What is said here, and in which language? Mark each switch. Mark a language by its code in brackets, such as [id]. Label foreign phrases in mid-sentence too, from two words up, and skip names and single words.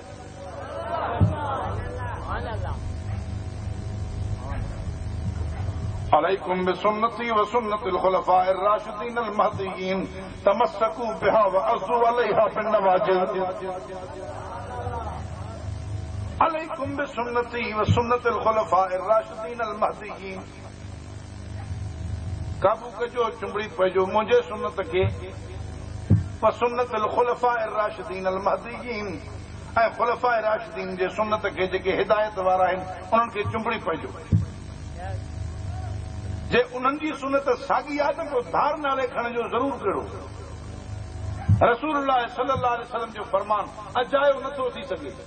[ar] عليكم بسنتي و سنة الخلفاء الراشدين المهديين تمسكوا بها و عضوا عليها بالنواجذ. عليكم بسنتي و سنة الخلفاء الراشدين المهديين, [sd] काबू कजो, चुंबड़ी पइजो मुंहिंजे सुन्नत खे, [ar] و سنة الخلفاء الراشدين المهديين, [sd] ऐं खुलफाए राशिदीन जे सुन्नत खे जेके हिदायत वारा आहिनि उन्हनि खे चुंबड़ी पइजो। जे उन्हनि जी सुनत साॻी आहे त पोइ धार नाले खणण जो ज़रूरु कहिड़ो? [ar] رسول الله صلى الله عليه وسلم [sd] जो फरमान अजायो नथो थी सघे।